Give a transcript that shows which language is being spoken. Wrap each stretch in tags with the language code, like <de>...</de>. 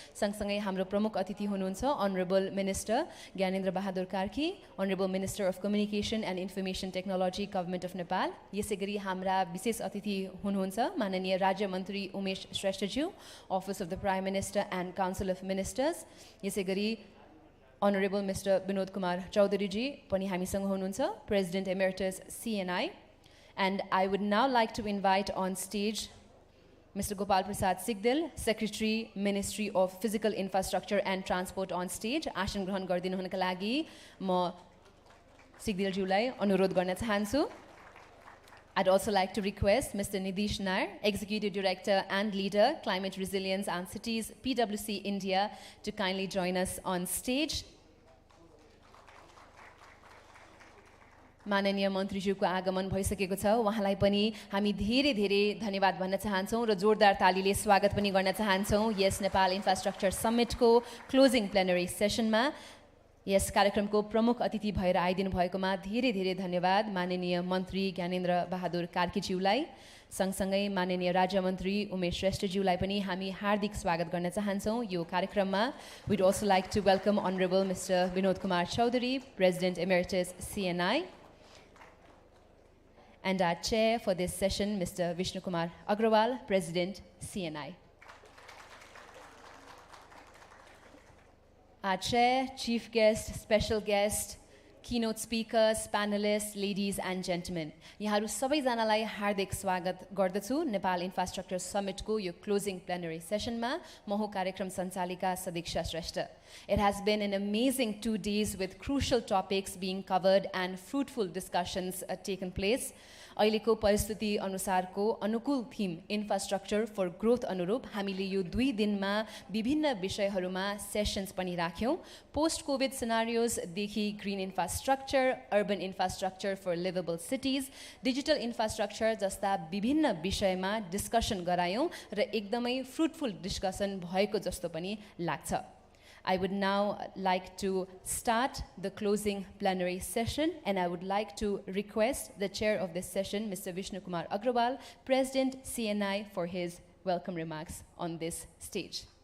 <ne>सँगसँगै हाम्रो प्रमुख अतिथि हुनुहुन्छ honourable minister Gyanendra Bahadur Karki, honourable minister of communication and information technology, government of Nepal. यसै गरी हाम्रा विशेष अतिथि हुनुहुन्छ माननीय राज्य मन्त्री Umesh श्रेष्ठज्यू, office of the prime minister and council of ministers. यसै गरी Honorable Mr. Vinod Kumar Chaudhary ji pani hamisang hununcha, President Emeritus CNI.</ne> <en>And I would now like to invite on stage Mr. Gopal Prasad Sigdel, Secretary, Ministry of Physical Infrastructure and Transport on stage.</en> <ne>Asan grahan gardinu hunaka lagi ma Sigdel jiulai anurodh गर्न चाहन्छु।</ne> <en>I'd also like to request Mr. Nidish Nair, Executive Director and Leader, Climate Resilience and Cities, PwC India, to kindly join us on stage.</en> <ne>माननीय मन्त्रीज्यूको आगमन भइसकेको छ। उहाँलाई पनि हामी धेरै धेरै धन्यवाद भन्न चाहन्छौँ र जोरदार तालीले स्वागत पनि गर्न चाहन्छौँ यस नेपाल इन्फ्रास्ट्रक्चर समिटको क्लोजिङ प्लेनरी सेसनमा। यस कार्यक्रमको प्रमुख अतिथि भएर आइदिनु भएकोमा धेरै धेरै धन्यवाद माननीय मन्त्री ज्ञानेन्द्र बहादुर कार्कीज्यूलाई। सँगसँगै माननीय राज्य मन्त्री उमेश श्रेष्ठज्यूलाई पनि हामी हार्दिक स्वागत गर्न चाहन्छौँ यो कार्यक्रममा।</ne> <en>We'd also like to welcome Honorable Mr. Vinod Kumar Chaudhary, President Emeritus CNI. And our chair for this session, Mr. Vishnu Kumar Agrawal, President CNI. Our chair, chief guest, special guest, keynote speakers, panelists, ladies and gentlemen.</en> <ne>यहाँहरु सबैजनालाई हार्दिक स्वागत गर्दछु Nepal infrastructure समिटको यो closing plenary सेसनमा। म हो कार्यक्रम सञ्चालिका Sadiksha Shrestha.</ne> <en>It has been an amazing 2 days with crucial topics being covered and fruitful discussions taken place.</en> <ne>अहिलेको परिस्थिति अनुसारको अनुकूल थीम इन्फ्रास्ट्रक्चर फर ग्रोथ अनुरूप हामीले यो 2 दिनमा विभिन्न विषयहरूमा सेसन्स पनि राख्यौं। पोस्ट कोभिड सिनारियोज देखि green infrastructure, urban infrastructure for liveable cities, digital infrastructure जस्ता विभिन्न विषयमा डिस्कसन गरायौं र एकदमै फ्रुटफुल डिस्कसन भएको जस्तो पनि लाग्छ।</ne> <en>I would now like to start the closing plenary session, and I would like to request the chair of this session, Mr. Vishnu Kumar Agrawal, President CNI, for his welcome remarks on this stage.</en>